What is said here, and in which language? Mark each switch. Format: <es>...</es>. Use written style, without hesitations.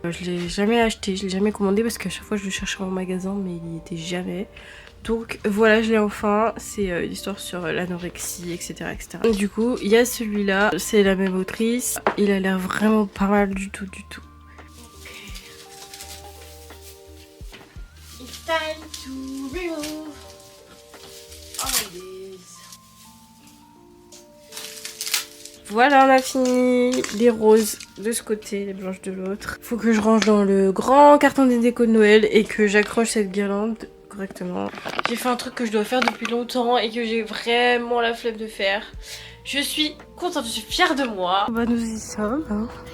<fr>Je l'ai jamais acheté, je l'ai jamais commandé parce qu'à chaque fois je le cherchais en magasin mais il n'y était jamais. Donc voilà, je l'ai enfin. C'est l'histoire sur l'anorexie, etc., etc. Et du coup, il y a celui-là, c'est la même autrice. Il a l'air vraiment pas mal du tout, du tout.</fr> <en>It's time to remove all this.</en> <fr>Voilà, on a fini les roses de ce côté, les blanches de l'autre. Faut que je range dans le grand carton des décos de Noël et que j'accroche cette guirlande correctement. J'ai fait un truc que je dois faire depuis longtemps et que j'ai vraiment la flemme de faire. Je suis contente, je suis fière de moi. Bah nous y sommes. Hein.</fr>